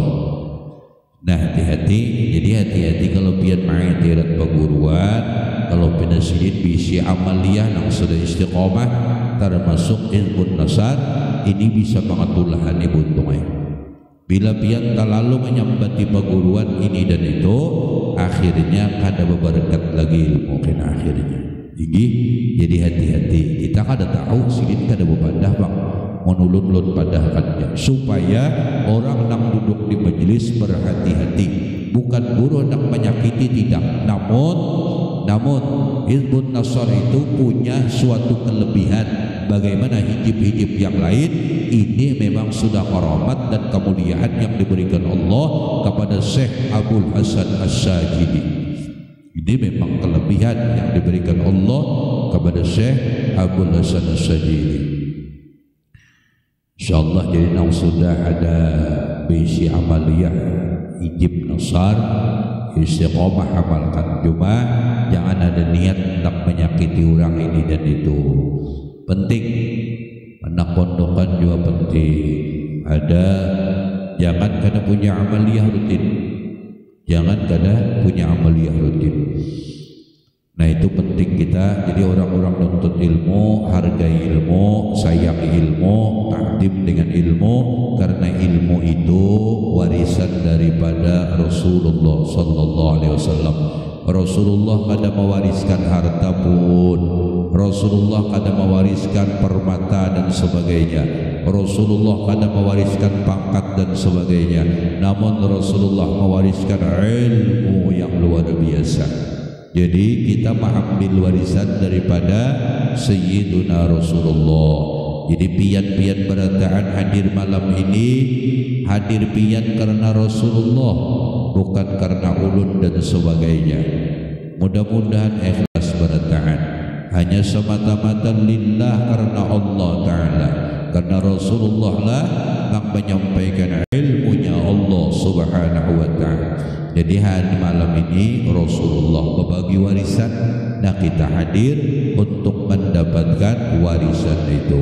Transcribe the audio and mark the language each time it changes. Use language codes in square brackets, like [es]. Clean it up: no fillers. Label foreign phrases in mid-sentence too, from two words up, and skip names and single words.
[bjn] Nah hati-hati, jadi hati-hati kalau pian ma'atirat paguruan, kalau penasidin bisi amaliyah nang sudah istiqomah termasuk ilmu nasar ini bisa mengatulahan buntungnya. Bila pian terlalu menyambati paguruan ini dan itu, akhirnya kada berberkat lagi ilmu kan akhirnya. Jadi hati-hati, kita kada tahu sidin kada berpadah bang menulun-ulun padahkannya, [id] supaya orang yang duduk di majelis berhati-hati, bukan guru hendak menyakiti, tidak, namun Hizbun Nasr itu punya suatu kelebihan bagaimana hijib-hijib yang lain. Ini memang sudah karamat dan kemuliaan yang diberikan Allah kepada Syekh Abdul Hasan As-Sajidi. Ini memang kelebihan yang diberikan Allah kepada Syekh Abdul Hasan As-Sajidi. [ar] إن شاء الله [bjn] jadi nang sudah ada bisi amaliyah hijib nasar istiqomah amalkan, cuma jangan ada niat hendak menyakiti orang ini dan itu. Penting anak pondokan juga penting, ada jangan kada punya amaliyah rutin, jangan kada punya amaliyah rutin. [id] Nah itu penting kita, jadi orang-orang nuntut ilmu, hargai ilmu, sayang ilmu, takdim dengan ilmu, karena ilmu itu warisan daripada Rasulullah [ar] صلى الله عليه وسلم. [bjn] Rasulullah kada mewariskan harta pun, Rasulullah kada mewariskan permata dan sebagainya, Rasulullah kada mewariskan pangkat dan sebagainya, namun Rasulullah mewariskan ilmu yang luar biasa. [id] Jadi kita mengambil warisan daripada Sayyiduna Rasulullah. [bjn] Jadi pian-pian berataan hadir malam ini, hadir pian karena Rasulullah, bukan karena ulun dan sebagainya. [id] Mudah-mudahan ikhlas berataan, hanya semata-mata lillah karena Allah Ta'ala, karena Rasulullah lah yang menyampaikan ilmunya Allah [ar] سبحانه وتعالى. [id] Jadi hari malam ini Rasulullah berbagi warisan, nah kita hadir untuk mendapatkan warisan itu.